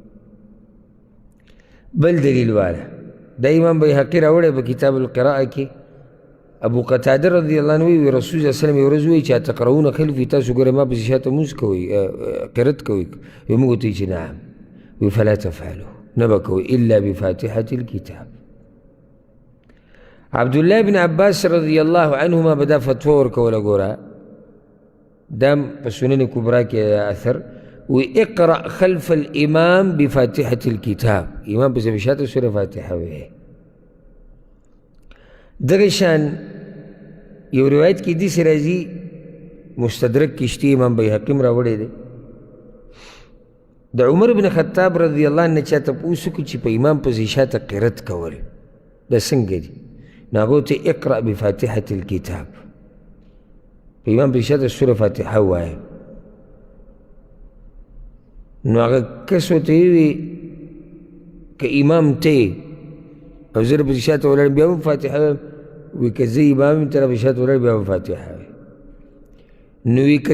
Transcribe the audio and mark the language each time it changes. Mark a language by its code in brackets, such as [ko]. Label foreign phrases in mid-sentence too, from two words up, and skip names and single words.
[ps] بل دلیل والا دا امام بیهقي راوړی په کتاب القراءه کې ابو قتاده [ar] رضی الله عنه [ps] وی رسول [ar] صلی الله علیه وسلم [ps] یو ورځ وایي چې [ar] تقرؤون خلفي [ps] تاسو ګورئ ما پسې شاته مونځ کوئ قرت کوئ وی موږ ورته چې نعم وی [ar] فلا تفعلوا [ps] نه به کوئ [ar] الا بفاتحة الكتاب [ps] عبدالله بن عباس [ar] رضی الله عنهما [ps] به دا فتوا ورکوله ګوره دا په سنن کبرا کې اثر وی [ar] اقرأ خلف الامام بفاتحة الكتاب [ps] امام پسې به شاته سورة فاتحه وی دغه شان یو روایت کې داسې راځي مستدرک کشتی امام بیهقي م راوړی دی د عمر بن خطاب [ar] رضی الله عنه [ps] چا تپوس وکړو چې په امام پسې شاته قرت کول دا څنګه دي نو هغه ورته [ar] اقرأ بفاتحة الكتاب [ps] په امام پسې شاته سوره فاتحه ووایه نو هغه کس ورته ووي که امام ته او زه پسې شاته ولاړم بیا هم فاتحه وایم وی که زه امام یم ته راپسې شاته ولاړ بیا هم فاتحه وایم نو وی که